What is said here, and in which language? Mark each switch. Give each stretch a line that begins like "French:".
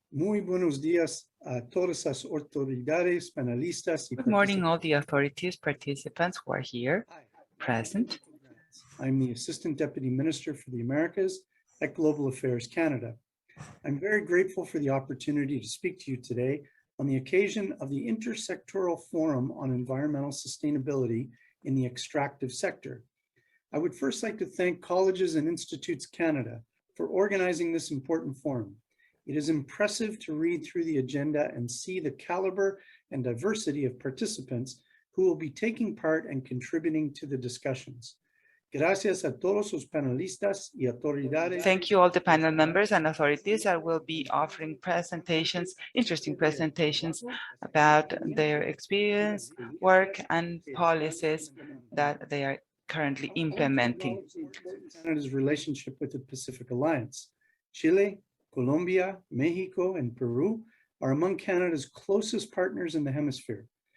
Spanish: Muy buenos días a todas las autoridades, panelistas.
English: Good morning, all the authorities, participants who are here present. I'm the Assistant Deputy Minister for the Americas at Global Affairs Canada. I'm very grateful for the opportunity to speak to you today on the occasion of the Intersectoral Forum on Environmental Sustainability in the Extractive Sector. I would first like to thank Colleges and Institutes Canada for organizing this important forum. It is impressive to read through the agenda and see the caliber and diversity of participants who will be taking part and contributing to the discussions.
Spanish: Gracias a todos los panelistas y autoridades.
English: Thank you all the panel members and authorities that will be offering presentations, interesting presentations about their experience, work, and policies that they are currently implementing. Canada's relationship with the Pacific Alliance. Chile, Colombia, Mexico, and Peru are among Canada's closest partners in the hemisphere.